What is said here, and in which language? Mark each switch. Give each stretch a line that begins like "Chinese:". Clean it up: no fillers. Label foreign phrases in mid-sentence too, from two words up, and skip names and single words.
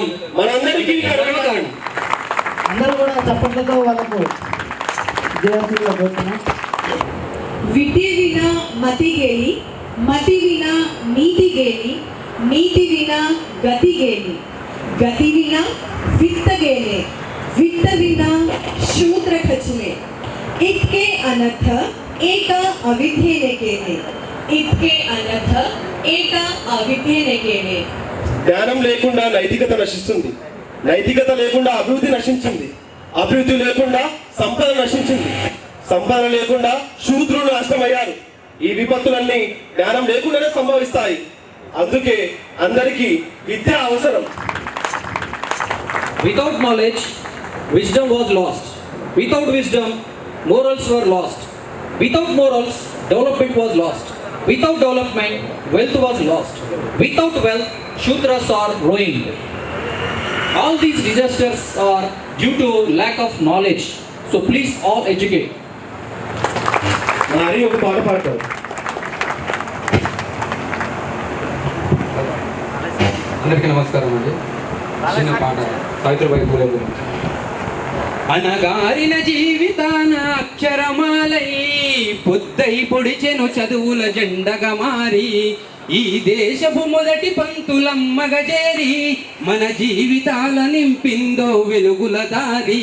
Telugu: మనందరికీ గర్వకారణం. అందరూ కూడా చప్పట్లతో వాళ్ళకు జయంతిలో పోతున్నాం.
Marathi: विद्या विना मति गेली, मति विना नीति गेली, नीति विना गति गेली, गति विना वित्त गेले, वित्त विना शूद्र खचले, इतके अनर्थ एका अविद्येने केले, इतके अनर्थ एका अविद्येने केले.
Telugu: జ్ఞానం లేకుండా నైతికత నశిస్తుంది, నైతికత లేకుండా అభివృద్ధి నశించింది, అభివృద్ధి లేకుండా సంపద నశించింది, సంపద లేకుండా శూద్రులు నాశనమయ్యారు. ఈ విపత్తులన్నీ జ్ఞానం లేకుండానే సంభవిస్తాయి. అందుకే అందరికీ విద్య అవసరం.
English: Without knowledge, wisdom was lost. Without wisdom, morals were lost. Without morals, development was lost. Without development, wealth was lost. Without wealth, Shudras are ruined. All these disasters are due to lack of knowledge. So please all educate.
Telugu: నారి ఒక పాట పాడతారు. అందరికీ నమస్కారం అండి. చిన్న పాట సావిత్రిబాయి పూలే గురించి. అనగారిన జీవితాన అక్షరమాలై పొద్దై పొడిచెను చదువుల జెండగా మారి ఈ దేశపు మొదటి పంతులమ్మగ చేరి మన జీవితాల నింపిందో వెలుగుల దారి.